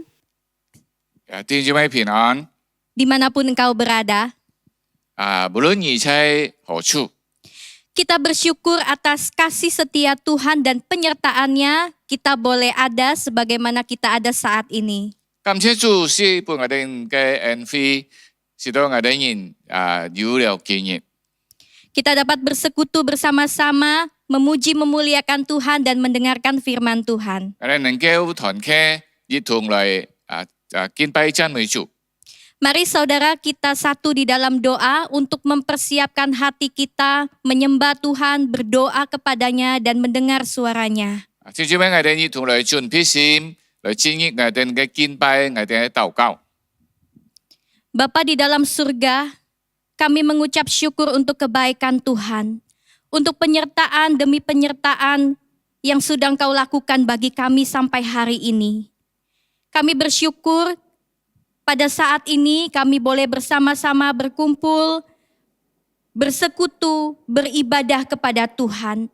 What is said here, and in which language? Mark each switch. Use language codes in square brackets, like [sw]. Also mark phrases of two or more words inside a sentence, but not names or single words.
[yue] 弟兄姊妹平安 [id] dimanapun engkau berada. [yue] 無論你在何處， [id] Kita bersyukur atas kasih setia Tuhan dan penyertaannya, kita boleh ada sebagaimana kita ada saat ini. [yue] 感謝主是俾我哋嘅恩惠，使到我哋人有了經驗。 [id] Kita dapat bersekutu bersama-sama, memuji memuliakan Tuhan dan mendengarkan firman Tuhan. [yue] 我哋能夠團結一同嚟敬拜讚美主。 [id] Mari saudara kita satu di dalam doa untuk mempersiapkan hati kita, menyembah Tuhan, berdoa kepadanya dan mendengar suaranya. [yue] 弟兄姊妹，我哋一同嚟準備心，嚟經歷我哋嘅敬拜，我哋嘅禱告。 [id] Bapa di dalam surga, kami mengucap syukur untuk kebaikan Tuhan, untuk penyertaan demi penyertaan yang sudah Engkau lakukan bagi kami sampai hari ini. Kami bersyukur pada saat ini kami boleh bersama-sama berkumpul, bersekutu, beribadah kepada Tuhan.